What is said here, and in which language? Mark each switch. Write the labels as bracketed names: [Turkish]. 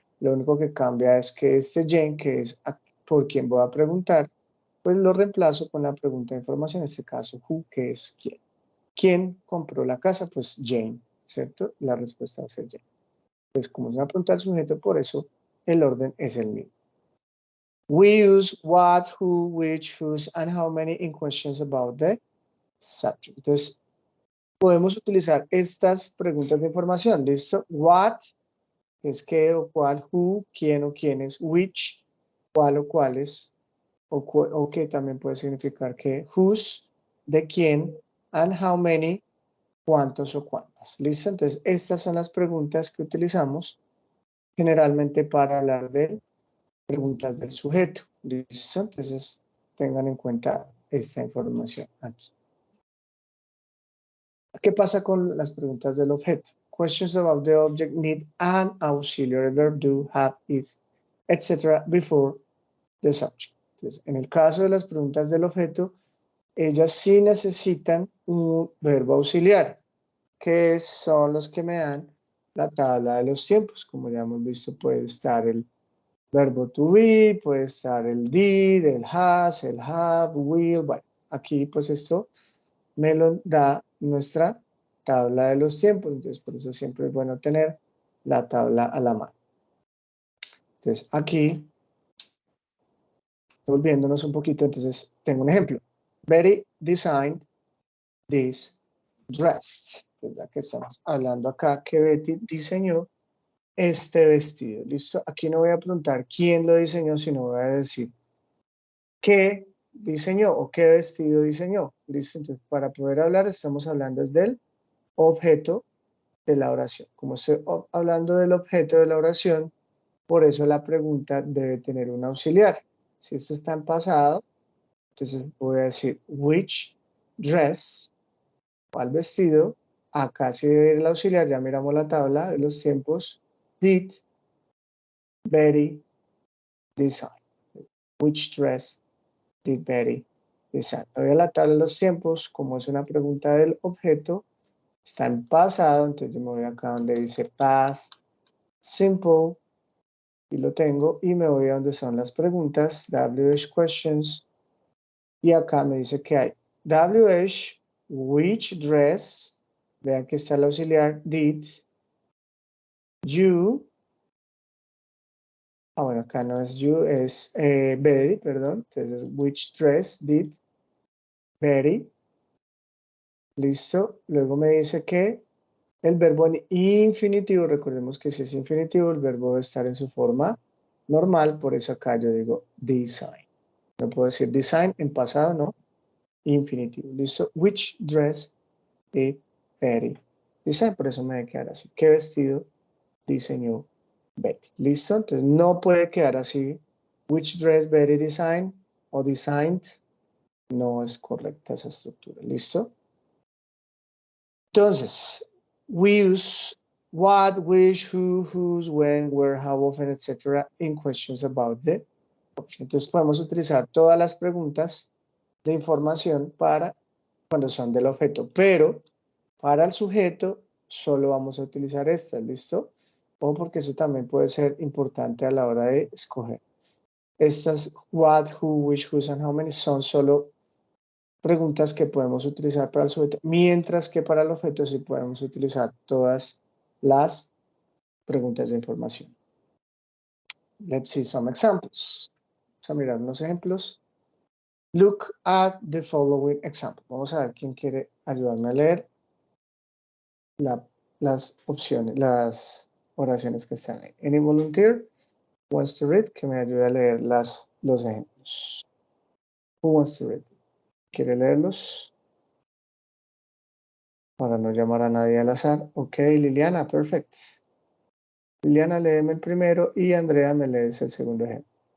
[Spanish] Lo único que cambia es que Jane, que es por quien voy a preguntar, pues lo reemplazo con la pregunta de información, en este caso, who, que es quién. ¿Quién compró la casa? Pues Jane, ¿cierto? La respuesta va a ser Jane. Pues como es una pregunta del sujeto, por eso el orden es el mismo. [English] We use what, who, which, whose, and how many in questions about the subject. [Spanish] Entonces, podemos utilizar estas preguntas de información. ¿Listo? What es qué o cuál, who, quién o quiénes, which, cuál o cuáles, o que también puede significar que, whose, de quién, [English] and how many, [Spanish] cuántos o cuántas. ¿Listo? Entonces, estas son las preguntas que utilizamos generalmente para hablar de preguntas del sujeto. ¿Listo? Entonces, tengan en cuenta esta información aquí. ¿Qué pasa con las preguntas del objeto? [English] Questions about the object need an auxiliary verb, do, have, is, etc. before the subject. [Spanish] Entonces, en el caso de las preguntas del objeto, ellas sí necesitan un verbo auxiliar, que son los que me dan la tabla de los tiempos. Como ya hemos visto, puede estar el verbo to be, puede estar el did, el has, el have, will. Bueno, aquí pues esto me lo da nuestra tabla de los tiempos. Entonces, por eso siempre es bueno tener la tabla a la mano. Entonces, aquí, volviéndonos un poquito, entonces tengo un ejemplo. [English] Betty designed this dress. [Spanish] Ya que estamos hablando acá que Betty diseñó este vestido. ¿Listo? Aquí no voy a preguntar quién lo diseñó, sino voy a decir qué diseñó o qué vestido diseñó. ¿Listo? Entonces, para poder hablar, estamos hablando del objeto de la oración. Como estoy hablando del objeto de la oración, por eso la pregunta debe tener un auxiliar. Si esto está en pasado, entonces voy a decir [English] which dress, [Spanish] ¿cuál vestido? Acá sí debe ir el auxiliar, ya miramos la tabla de los tiempos. [English] Did Betty design? Which dress did Betty design? [Spanish] Voy a la tabla de los tiempos, como es una pregunta del objeto, está en pasado, entonces yo me voy acá donde dice past simple, y lo tengo, y me voy a donde son las preguntas, WH questions, y acá me dice que hay WH, [English] which dress, [Spanish] vean que está el auxiliar, did you, bueno, acá no es you, es Betty, perdón, entonces [English] which dress did Betty, [Spanish] listo, luego me dice que el verbo en infinitivo, recordemos que si es infinitivo, el verbo debe estar en su forma normal, por eso acá yo digo design. No puedo decir design en pasado, no, infinitivo. ¿Listo? [English] Which dress did Betty design? [Spanish] Por eso me debe quedar así. ¿Qué vestido diseñó Betty? ¿Listo? Entonces no puede quedar así. [English] Which dress Betty designed o designed. [Spanish] No es correcta esa estructura. ¿Listo? [English] Entonces, we use what, which, who, whose, when, where, how often, etc. in questions about the object. [Spanish] Entonces podemos utilizar todas las preguntas de información para cuando son del objeto, pero para el sujeto solo vamos a utilizar estas, ¿listo? O porque eso también puede ser importante a la hora de escoger. Estas what, who, which, whose, [English] and how many [Spanish] son solo preguntas que podemos utilizar para el sujeto, mientras que para el objeto sí podemos utilizar todas las preguntas de información. [English] Let's see some examples. [Spanish] Vamos a mirar unos ejemplos. [English] Look at the following example. [Spanish] Vamos a ver quién quiere ayudarme a leer las opciones, las oraciones que están ahí. [English] Any volunteer wants to read? [Spanish] Que me ayude a leer los ejemplos. [English] Who wants to read? [Spanish] ¿Quiere leerlos? Para no llamar a nadie al azar. [English] Ok, Liliana, perfect. [Spanish] Liliana, léeme el primero y Andrea me lees el segundo ejemplo.